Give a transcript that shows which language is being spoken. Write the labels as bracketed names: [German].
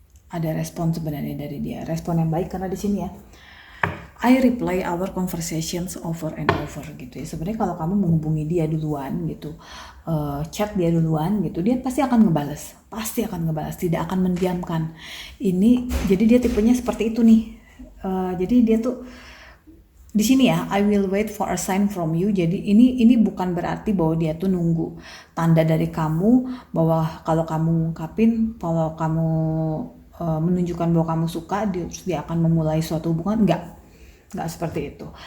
[Indonesian] Ada respon sebenarnya dari dia, respon yang baik karena di sini ya, [English] I replay our conversations over and over [Indonesian] gitu ya. Sebenarnya kalau kamu menghubungi dia duluan gitu, chat dia duluan gitu, dia pasti akan ngebales, tidak akan mendiamkan. Ini jadi dia tipenya seperti itu nih. Jadi dia tuh di sini ya, [English] I will wait for a sign from you. [Indonesian] Jadi ini bukan berarti bahwa dia tuh nunggu tanda dari kamu bahwa kalau kamu ngungkapin, kalau kamu menunjukkan bahwa kamu suka, dia akan memulai suatu hubungan. Nggak seperti itu.